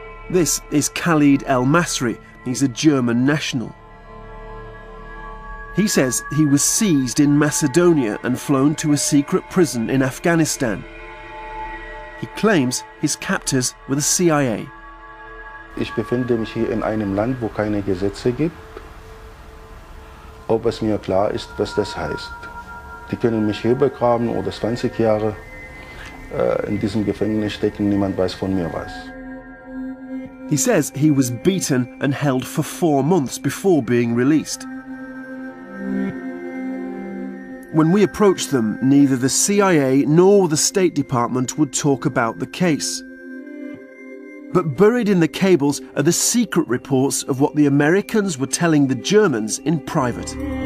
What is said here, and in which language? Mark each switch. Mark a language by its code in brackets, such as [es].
[en] This is Khalid El-Masri. He's a German national. He says he was seized in Macedonia and flown to a secret prison in Afghanistan. He claims his captors were the CIA. [de] Ich befinde mich hier in einem Land, wo keine Gesetze gibt. Ob es mir klar ist, was das heißt. Die können mich hier begraben oder 20 Jahre in diesem Gefängnis stecken, niemand weiß von mir was. [en] He says he was beaten and held for 4 months before being released. When we approached them, neither the CIA nor the State Department would talk about the case. But buried in the cables are the secret reports of what the Americans were telling the Germans in private.